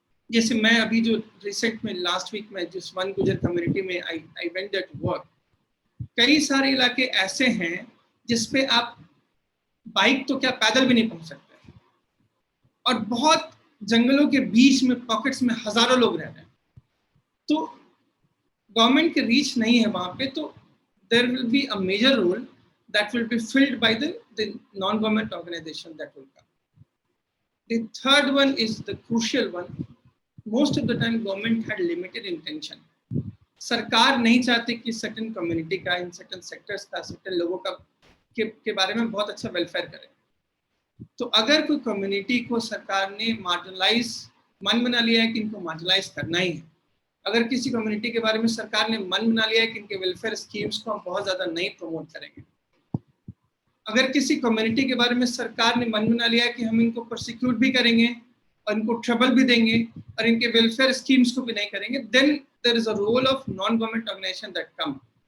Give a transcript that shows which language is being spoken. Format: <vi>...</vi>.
<hi>जैसे मैं अभी जो रिसेंट में लास्ट वीक में जिस वन गुजर कम्युनिटी में</hi> <en>I went there to work,</en> <hi>कई सारे इलाके ऐसे हैं जिसपे आप बाइक तो क्या पैदल भी नहीं पहुंच सकते, और बहुत जंगलों के बीच में पॉकेट्स में हजारों लोग रह रहे हैं, तो गवर्नमेंट की रीच नहीं है वहां पे, तो</hi> <en>There will be a major role that will be filled by the non-government organization that will come. The third one is the crucial one. Most of the time government had limited intention.</en> <hi>सरकार नहीं चाहती कि certain community का,</hi> <en>in certain sectors</en> <hi>का, certain लोगों का के बारे में बहुत अच्छा वेलफेयर करे। तो अगर कोई कम्युनिटी को सरकार ने मार्जिनलाइज मन बना लिया है कि इनको मार्जिनलाइज करना ही है, अगर किसी कम्युनिटी के बारे में सरकार ने मन बना लिया है कि इनके वेलफेयर स्कीम्स को हम बहुत ज्यादा नहीं प्रमोट करेंगे, अगर किसी कम्युनिटी के बारे में सरकार ने मन बना लिया है कि हम इनको प्रोसिक्यूट भी करेंगे और इनको ट्रबल भी देंगे और इनके वेलफेयर स्कीम्स को भी नहीं करेंगे,</hi> <en>Then there is a role of non government organization that come.</en>